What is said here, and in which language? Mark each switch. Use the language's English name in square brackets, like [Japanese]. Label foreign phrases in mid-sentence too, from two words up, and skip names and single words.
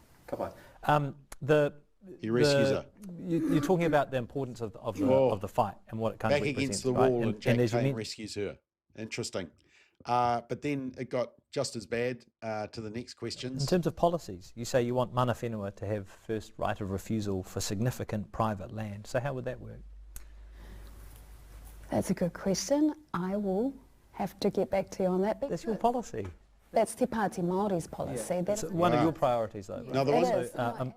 [English] He rescues her. You're talking about the importance of the fight and what it kind Back of represents, against the right? wall, and Jack as you Tame meant, rescues her. Interesting. But then it got just as bad to the next in questions. terms of policies, you say you want [Māori] mana whenua [English] to have first right of refusal for significant private land. So how would that work? That's a good question. I will have to get back to you on that. That's your policy. That's Te Pati Maori's policy. That's It's one of your priorities, though. No, there It wasn't. is.